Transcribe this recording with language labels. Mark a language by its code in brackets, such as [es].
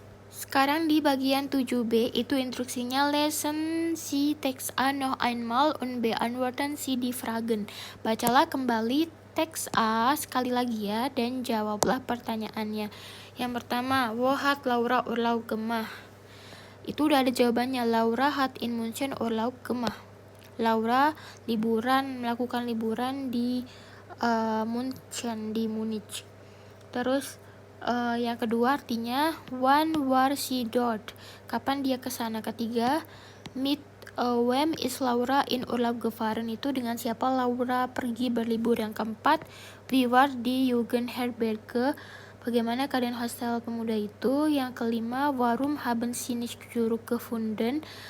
[id] Sekarang di bagian 7b itu instruksinya [de] lesen Sie Text A noch einmal und beantworten Sie die Fragen. [id] Bacalah kembali teks A sekali lagi ya dan jawablah pertanyaannya. Yang pertama, [de] wo hat Laura Urlaub gemacht? [id] Itu udah ada jawabannya. [de] Laura hat in München Urlaub gemacht. [id] Laura melakukan liburan di München, di Munich. Terus yang kedua artinya [de] wann war sie dort? [id] Kapan dia ke sana? Ketiga, [de] mit wem is Laura in Urlaub gefahren? [id] Itu dengan siapa Laura pergi berlibur? Yang keempat, [de] wie war die Jugendherberge? [id] Bagaimana keadaan hostel pemuda itu? Yang kelima, [de] warum haben sie nicht zurückgefunden?